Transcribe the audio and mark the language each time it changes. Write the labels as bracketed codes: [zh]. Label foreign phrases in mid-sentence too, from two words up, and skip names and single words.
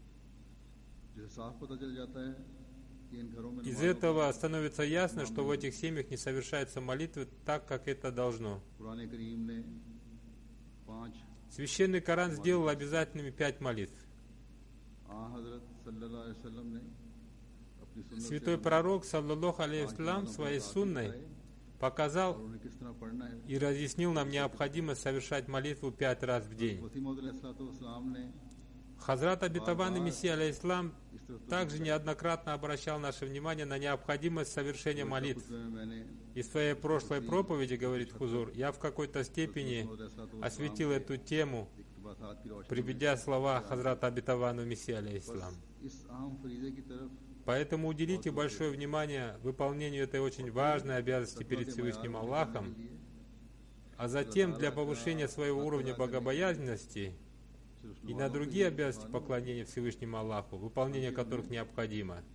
[ru] Из этого становится ясно, что в этих семьях не совершаются молитвы так, как это должно. Священный Коран сделал обязательными 5 молитв. Святой пророк, [ar] صلى الله عليه وسلم, [ru] своей сунной показал и разъяснил нам необходимость совершать молитву 5 раз в день. Хазрат обетованный Мессия, алейхиссалам, также неоднократно обращал наше внимание на необходимость совершения молитв. И в своей прошлой проповеди, говорит Хузур, я в какой-то степени осветил эту тему [ur] باتات کی روشنی [ru] приведя слова Хазрата Абитавану Мессии алейхиссалам. [ur] اس اہم فریضے کی طرف [ru] Поэтому уделите большое внимание выполнению этой очень важной обязанности перед Всевышним Аллахом, а затем для повышения своего уровня богобоязненности и на другие обязанности поклонения Всевышнему Аллаху, выполнение которых необходимо.